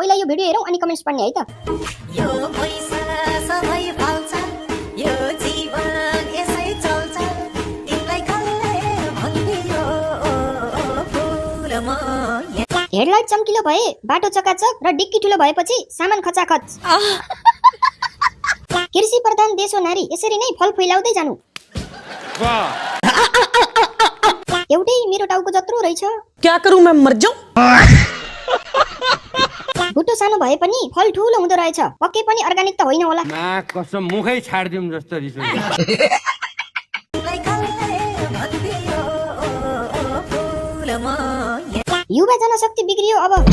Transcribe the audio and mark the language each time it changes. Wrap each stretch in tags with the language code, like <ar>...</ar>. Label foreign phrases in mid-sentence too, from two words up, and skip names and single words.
<ne>पहिला यो भिडियो हेरौँ अनि कमेन्ट्स पढ्ने है त। हेडलाइट चम्किलो भए, बाटो चकाचक र डिक्की ठुलो भएपछि सामान खचाखच। कृषि प्रधान देश हो नारी, यसरी नै फल फैलाउँदै जानु। एउटै मेरो टाउको जत्रो रहेछ।</ne> <hi>क्या करूं मैं मर जाऊं?</hi> <ne>बुटो सानो भए पनि फल ठुलो हुँदो रहेछ। पक्कै पनि अर्गानिक त होइन होला। कसम मुखै छाडिदिउँ जस्तो रिस उठ्यो। युवा जनशक्ति बिग्रियो अब।</ne>